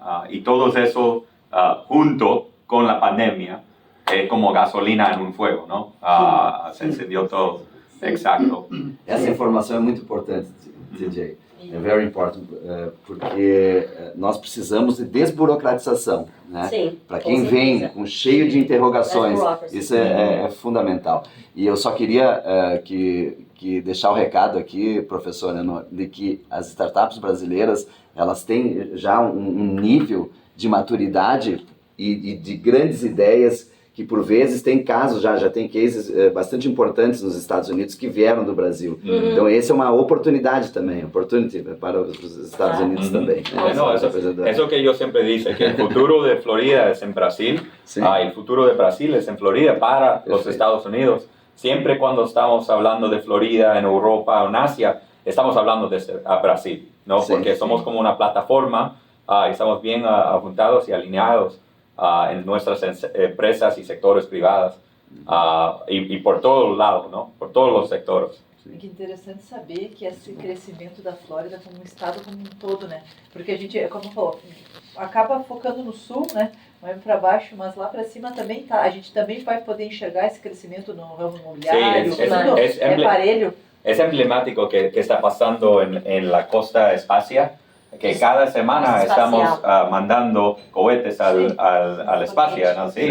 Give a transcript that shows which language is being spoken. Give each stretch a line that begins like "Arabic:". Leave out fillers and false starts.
Spanish: Y todo eso junto con la pandemia, como gasolina en un fuego, ¿no? Se encendió todo. Exacto.
Portuguese: Essa informação é muito importante, DJ. É
English: very important,
Portuguese: porque nós precisamos de desburocratização, né? Para quem vem cheio de interrogações, isso é fundamental. E eu só queria que deixar o recado aqui, professor, de que as startups brasileiras, elas têm já um nível de maturidade e de grandes ideias que por vezes tem casos, já tem cases bastante importantes nos Estados Unidos que vieram do Brasil. Então essa é uma oportunidade também, para os Estados Unidos também.
Spanish: Eso que yo siempre digo, que el futuro de Florida es en Brasil, el futuro de Brasil es en Florida para los Estados Unidos. Siempre cuando estamos hablando de Florida en Europa o en Asia, estamos hablando de Brasil, ¿no? Porque somos como una plataforma, estamos bien juntados y alineados en nuestras empresas y sectores privados y por todos lados, ¿no? Por todos los sectores.
Portuguese: Que interessante saber que esse crescimento da Flórida como um estado como um todo, né? Porque a gente, como falou, acaba focando no sul, né? Vai para baixo, mas lá para cima também tá. A gente também vai poder enxergar esse crescimento no ramo imobiliário, aparelho.
Spanish: Es emblemático que está pasando en la costa Espacia, que cada semana estamos mandando cohetes al espacio, ¿no?